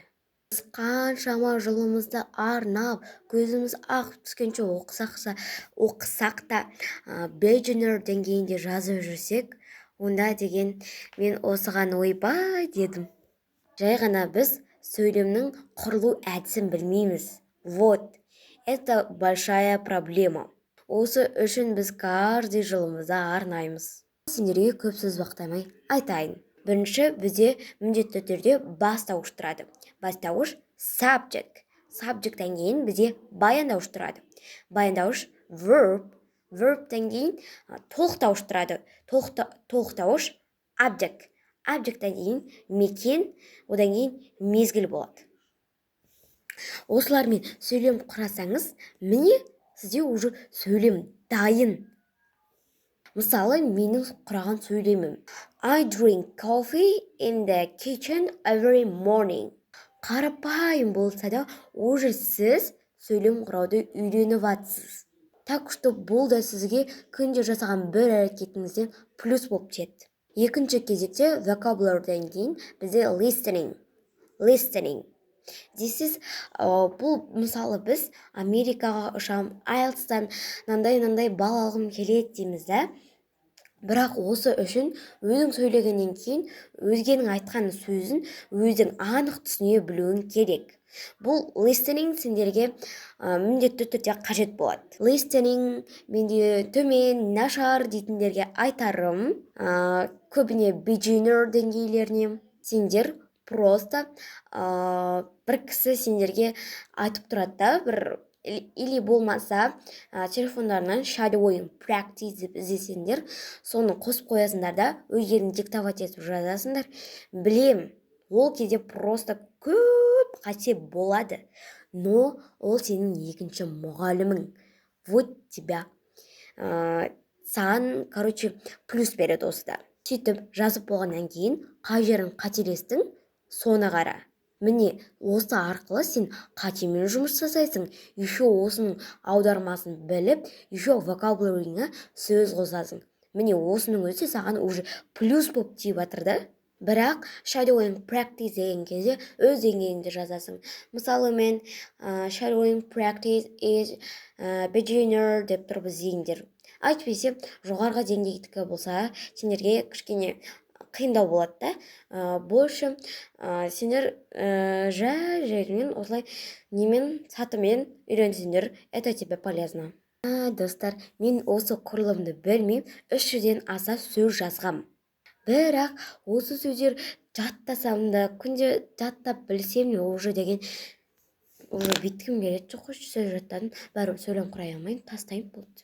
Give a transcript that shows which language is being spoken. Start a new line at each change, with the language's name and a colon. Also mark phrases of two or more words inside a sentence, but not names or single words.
Kazakh: Біз қаншама жылымызды арнап, көзіміз ағып түскенше оқысақ та, beginner деңгейінде жазып жүрсек, онда деген мен осыған ойбай дедім. Жай ғана біз сөйлемнің құрылу әдісін білмейміз.
Russian: Вот, это большая проблема.
Kazakh: Осы үшін біз каждый жылымызды арнаймыз. Сендерге көп сөз бақтамай айтайын. Бірінші бізде міндетті түрде бастауыш тұрады. Бастауыш subject. Subjecттен кейін бізде баяндауыш тұрады. Баяндауыш verb. Verbтен кейін толықтауыш тұрады. Толықтауыш object. Objecттен кейін мекен, одан кейін мезгіл болады. Осылармен сөйлем құрасаңыз, міне сізде уже сөйлем дайын. Мысалы, менің құраған сөйлемім.
English: I drink coffee in the kitchen every morning.
Kazakh: Қарапайым болса да, уже сіз сөйлем құрауды үйреніп атсыз.
Russian: Так что
Kazakh: бұл да сізге күнде жасаған бір әрекетіңізден плюс болып тиеді. Екінші кезекте vocabulary'ден кейін бізде listening.
English: This is,
Kazakh: бұл мысалы біз Америкаға ұшам, IELTS-тан нандай бал алғым келеді дейміз да. Бірақ осы үшін өзің сөйлегеннен кейін өзгенің айтқан сөзін өзің анық түсіне білуің керек. Бұл listening сендерге міндетті түрде қажет болады. Listening менде төмен, нашар дейтіндерге айтарым, көбіне beginner деңгейлеріне. Сендер просто бір кісі сендерге айтып тұрады да, бір или болмаса телефондарынан
English: shadowing practice
Kazakh: деп іздесеңдер, соны қосып қоясыңдар да, өздерің диктовать етіп жазасыңдар. Білем, ол кезде просто көп қате болады, но ол сенің екінші мұғалімің.
Russian: Вот тебя.
Kazakh: Саған, плюс береді осыда. Сөйтіп жазып болғаннан кейін, қай жерің қателестің, соны қара. Міне, осы арқылы сен қатемен жұмыс жасайсың, еще осының аудармасын біліп, еще vocabulary'ңа сөз қосасың. Міне, осының өзі саған уже плюс болып тиіп жатыр да. Бірақ
English: shadowing practice
Kazakh: деген кезде өз деңгейіңде жазасың. Мысалы, мен
English: shadowing practice is beginner
Kazakh: деп тұрып іздеңдер. Айтпесе, жоғарғы деңгейдікі болса, сендерге кішкене қиындау болады да. Больше сендер жай-жаймен осылай немен сатымен үйренсеңдер,
Russian: это тебе полезно.
Kazakh: Достар, мен осы құрылымды білмеймін, 300-ден аса сөз жазғам. Бірақ осы сөздер жаттасам да, күнде жаттап білсем де уже деген уже бүйткім келеді. Жоқ, сөз жаттадым, бәрібір сөйлем құрай алмайын, тастайын болды.